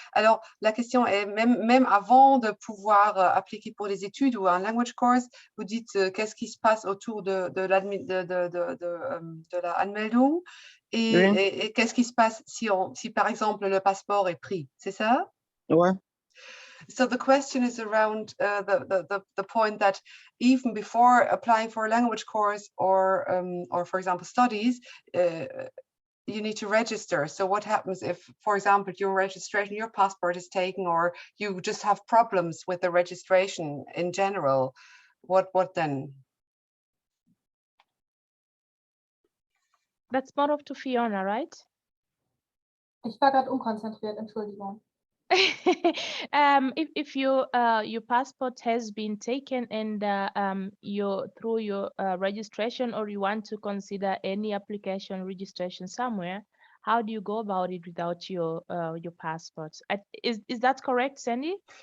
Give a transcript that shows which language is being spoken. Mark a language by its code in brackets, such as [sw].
[fr] Alors, la question est, même avant de pouvoir appliquer pour des études ou un language course, vous dites qu'est-ce qui se passe autour de la Anmeldung et qu'est-ce qui se passe si par exemple le passeport est pris, c'est ça? Ouais. [en] So the question is around the point that even before applying for a language course or for example studies, you need to register. So what happens if, for example, your registration, your passport is taken, or you just have problems with the registration in general? What then? That's more of to Fiona, right? [de] Ich war gerade unkonzentriert, Entschuldigung. [en] If your passport has been taken and through your registration, or you want to consider any application registration somewhere, how do you go about it without your passport? Is that correct, Sandy?